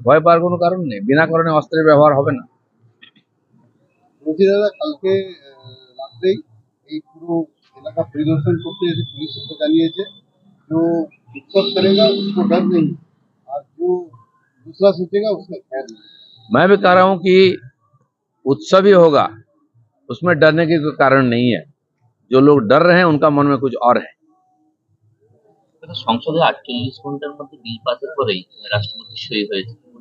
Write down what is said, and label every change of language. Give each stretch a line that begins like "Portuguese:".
Bangla: ভয় পাওয়ার কোনো কারণ নেই, বিনা কারণে অস্ত্রের ব্যবহার হবে না। বলছি দাদা, কালকে রাত্রেই এই পুরো এলাকা পরিদর্শন করতে এসে পুলিশ সূত্র জানিয়েছে
Hindi: जो उत्सव करेगा उसको डर नहीं, और जो दूसरा सोचेगा उसका खैर नहीं। मैं भी कह रहा हूँ कि उत्सव ही होगा, उसमें डरने की कोई कारण नहीं है। जो लोग डर रहे हैं उनका मन में कुछ और है।
Bangla: সংসদে 48 ঘন্টার মধ্যে বিল পাসের পরেই রাষ্ট্রপতি সই হয়েছে।